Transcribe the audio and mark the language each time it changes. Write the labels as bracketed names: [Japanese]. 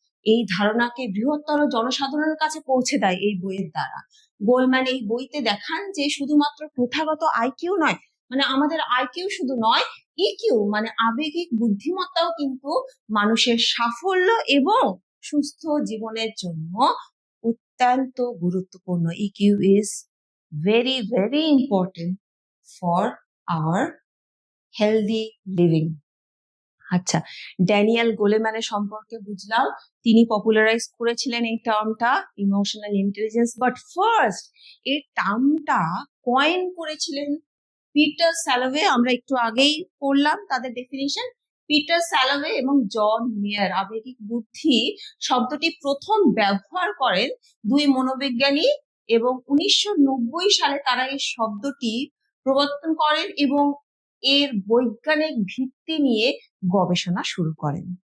[Bangla] এই ধারণাকে বৃহত্তর জনসাধারণের কাছে পৌঁছে দেয় এই বইয়ের দ্বারা। গোলম্যান এই বইতে দেখান যে শুধুমাত্র প্রথাগত আইকিউ নয়, মানে আমাদের আইকিউ শুধু নয়, ইকিউ মানে আবেগিক বুদ্ধিমত্তাও কিন্তু মানুষের সাফল্য এবং সুস্থ জীবনের জন্য অত্যন্ত গুরুত্বপূর্ণ। [English] EQ is very, very important for our healthy living. [Bangla] আচ্ছা, ড্যানিয়েল গোলেম্যানের সম্পর্কে বুঝলাম, তিনি পপুলারাইজ করেছিলেন এই টার্মটা ইমোশনাল ইন্টেলিজেন্স। বাট ফার্স্ট এই টার্মটা কয়েন করেছিলেন পিটার স্যালোভে। আমরা একটু আগেই পড়লাম তাদের ডেফিনিশন। পিটার স্যালোভে এবং জন মেয়ার আবেগিক বুদ্ধি শব্দটি প্রথম ব্যবহার করেন দুই মনোবিজ্ঞানী, এবং 1990 সালে তারা এই শব্দটি প্রবর্তন করেন এবং এর বৈজ্ঞানিক ভিত্তি নিয়ে গবেষণা শুরু করেন।